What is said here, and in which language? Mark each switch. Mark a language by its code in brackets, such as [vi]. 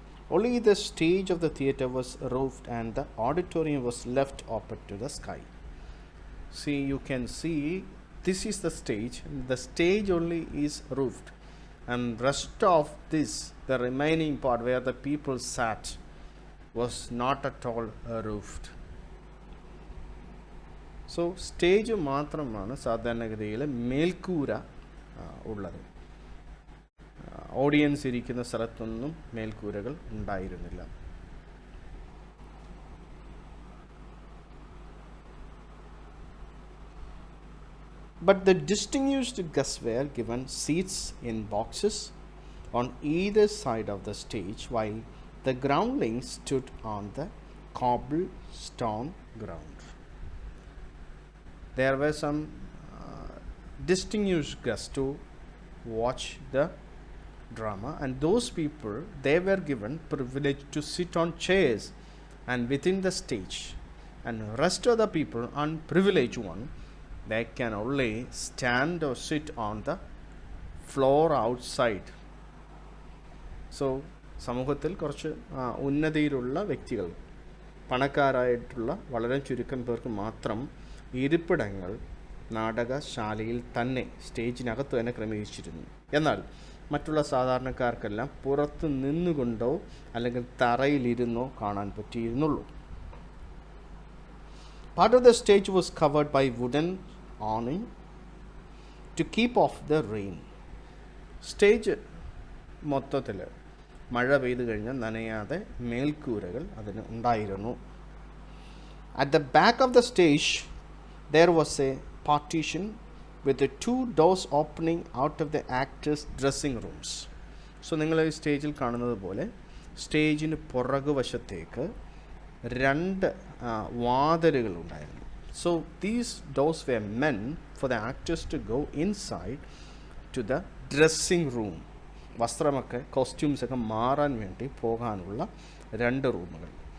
[en] Only the stage of the theater was roofed and the auditorium was left open to the sky. See, you can see this is the stage. The stage only is roofed, and rest of this, the remaining part where the people sat, was not at all roofed. [ml] So stage മാത്രമാണ് സാധാരണഗതിയിൽ മേൽക്കൂര ഉള്ളത്. Audience ഇരിക്കുന്ന സ്ഥലത്തൊന്നും മേൽക്കൂരകൾ ഉണ്ടായിരുന്നില്ല. [en] But the distinguished guests were given seats in boxes on either side of the stage, while the groundlings stood on the cobblestone ground. There were some distinguished guests to watch the drama, and those people, they were given privilege to sit on chairs and within the stage, and rest of the people, unprivileged one, they can only stand or sit on the floor outside. [ml] So സമൂഹത്തിൽ കുറച്ച് ഉന്നതിയിലുള്ള വ്യക്തികൾ, പണക്കാരായിട്ടുള്ള വളരെ ചുരുക്കം പേർക്ക് മാത്രം ഇരിപ്പിടങ്ങൾ നാടകശാലയിൽ തന്നെ സ്റ്റേജിനകത്ത് തന്നെ ക്രമീകരിച്ചിരുന്നു. എന്നാൽ മറ്റുള്ള സാധാരണക്കാർക്കെല്ലാം പുറത്ത് നിന്നുകൊണ്ടോ അല്ലെങ്കിൽ തറയിലിരുന്നോ കാണാൻ പറ്റിയിരുന്നുള്ളൂ. [en] Part of the stage was covered by wooden awning to keep off the rain. [ml] Stage മൊത്തത്തിൽ മഴ പെയ്തു കഴിഞ്ഞാൽ നനയാതെ മേൽക്കൂരകൾ അതിന് ഉണ്ടായിരുന്നു. [en] At the back of the stage there was a partition with the two doors opening out of the actors' dressing rooms. [ml] So നിങ്ങൾ ഈ സ്റ്റേജിൽ കാണുന്നത് പോലെ സ്റ്റേജിന് പുറകുവശത്തേക്ക് രണ്ട് വാതിലുകൾ ഉണ്ടായിരുന്നു. [en] So these doors were meant for the actors to go inside to the dressing room. [ml] വസ്ത്രമൊക്കെ കോസ്റ്റ്യൂംസൊക്കെ മാറാൻ വേണ്ടി പോകാനുള്ള രണ്ട് റൂമുകൾ.